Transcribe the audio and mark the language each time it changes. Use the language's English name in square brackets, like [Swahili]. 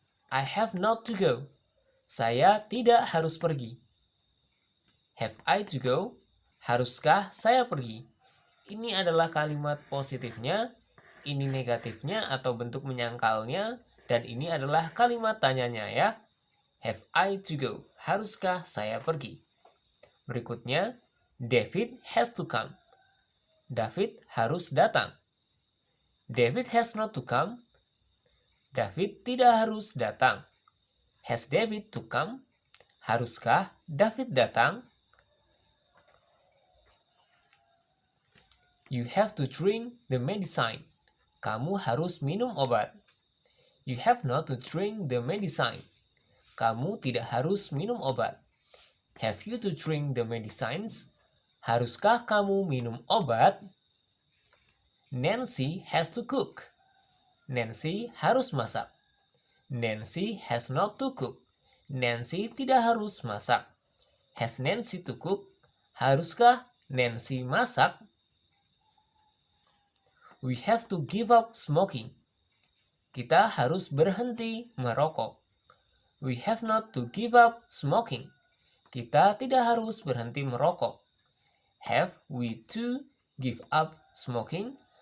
[English] I have not to go. [Indonesian] Saya tidak harus pergi. [English] Have I to go? [Indonesian] Haruskah saya pergi? Ini adalah kalimat positifnya, ini negatifnya atau bentuk menyangkalnya, dan ini adalah kalimat tanyanya ya. [English] Have I to go? [Indonesian] Haruskah saya pergi? Berikutnya, [English] David has to come. [Indonesian] David harus datang. [English] David has not to come. [Indonesian] David tidak harus datang. [English] Has David to come? [Indonesian] Haruskah David datang? [English] You have to drink the medicine. [Indonesian] Kamu harus minum obat. [English] You have not to drink the medicine. [Indonesian] Kamu tidak harus minum obat. [English] Have you to drink the medicines? [Indonesian] Haruskah kamu minum obat? [English] Nancy has to cook. [Indonesian] Nancy harus masak. [English] Nancy has not to cook. [Indonesian] Nancy tidak harus masak. [English] Has Nancy to cook? [Indonesian] Haruskah Nancy masak? [English] We have to give up smoking. [Indonesian] Kita harus berhenti merokok. [English] We have not to give up smoking. [Indonesian] Kita tidak harus berhenti merokok. [English] Have we to give up smoking?